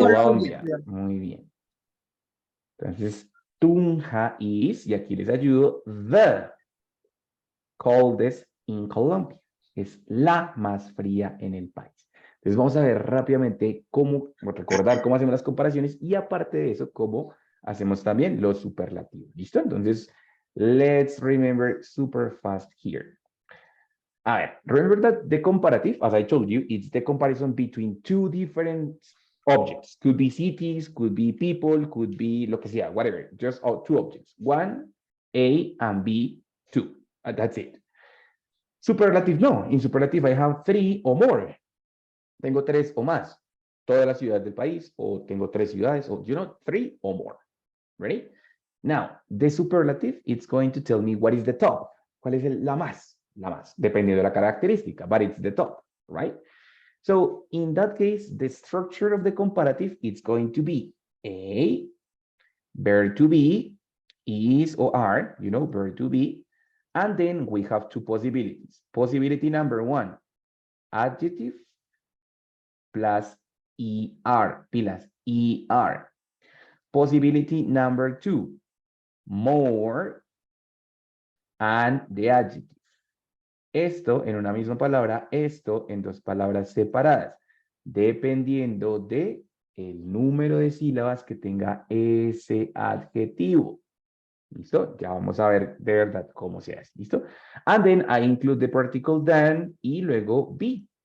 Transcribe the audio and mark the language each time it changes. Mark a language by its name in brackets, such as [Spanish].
[Spanish] Colombia. Muy bien. Entonces, Tunja [English] is, [Spanish] y aquí les ayudo, [English] the coldest in Colombia. [Spanish] Es la más fría en el país. Entonces vamos a ver rápidamente cómo, recordar cómo hacemos las comparaciones y aparte de eso, cómo hacemos también los superlativos. ¿Listo? Entonces, [English] let's remember super fast here. [Spanish] A ver, [English] remember that the comparative, as I told you, it's the comparison between two different objects. Could be cities, could be people, could be [Spanish] lo que sea, [English] whatever. Just two objects. One, A, and B, two. That's it. Superlative, no. In superlative, I have three or more. [Spanish] Tengo tres o más. Todas las ciudades del país, o tengo tres ciudades, o, [English] you know, three or more. Ready? Now, the superlative, it's going to tell me what is the top. [Spanish] ¿Cuál es la más? La más, dependiendo de la característica, [English] but it's the top, right? So, in that case, the structure of the comparative, it's going to be A, verb to be, is or are, you know, verb to be, and then we have two possibilities. Possibility number one, adjective plus ER, [Spanish] pilas, [English] ER. Possibility number two, more and the adjective. [Spanish] Esto en una misma palabra, esto en dos palabras separadas, dependiendo de el número de sílabas que tenga ese adjetivo. ¿Listo? Ya vamos a ver de verdad cómo se hace. ¿Listo? [English] And then I include the particle than [Spanish] y luego [English] be.